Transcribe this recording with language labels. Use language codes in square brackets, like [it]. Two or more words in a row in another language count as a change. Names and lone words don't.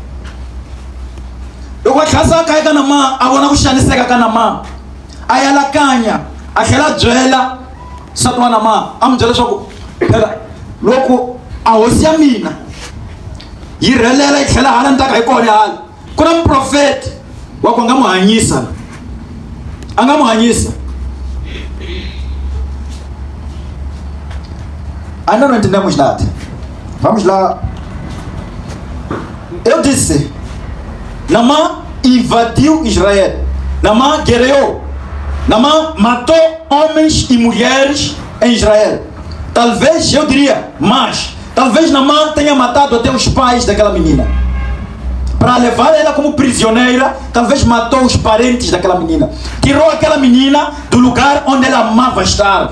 [ts] Loko va tlhasaka eka Naamani a vona ku xaniseka ka Naamani a ya lakanya a tlhela byela nsati wa Naamani a mu byela leswaku phela loko a hosi ya mina yi rhelela yi tlhela hala ndzaka hi kona hala ku na muprofeti wa ku a nga mu hanyisa a nga mu hanyisa. [pt] Ainda não entendemos nada. Vamos lá. Eu disse, Naamani invadiu Israel. Naamani guerreou. Naamani matou homens e mulheres em Israel. Talvez, eu diria, mais. Talvez Naamani tenha matado até os pais daquela menina. Para levar ela como prisioneira, talvez matou os parentes daquela menina. Tirou aquela menina do lugar onde ela amava estar.